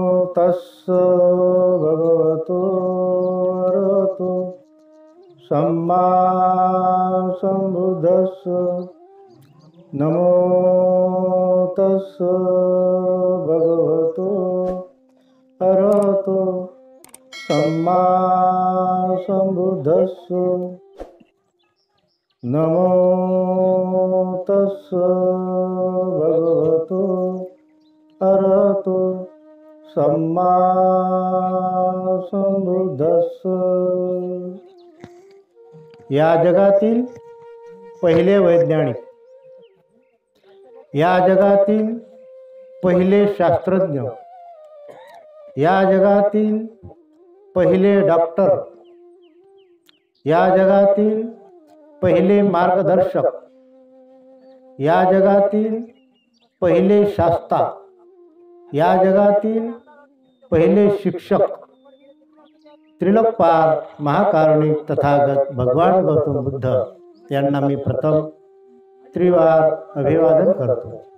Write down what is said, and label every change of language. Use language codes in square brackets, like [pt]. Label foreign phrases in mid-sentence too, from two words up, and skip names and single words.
[pi] तस्स भगवतो अरहतो सम्मा सम्बुद्धस्स नमो तस्स भगवतो अरहतो सम्मा सम्बुद्धस्स नमो तस्स भगवतो अरहतो सम्मा सम्बुद्धस्स। [mr] या जगातील पहिले वैज्ञानिक, या जगातील पहिले शास्त्रज्ञ, या जगातील पहिले डॉक्टर, या जगातील पहिले मार्गदर्शक, या जगातील पहिले शास्ता, या जगातील पहिले शिक्षक, त्रिलोकपाल महाकारुणिक तथागत भगवान गौतम बुद्ध यांना मी प्रथम त्रिवार अभिवादन करतो।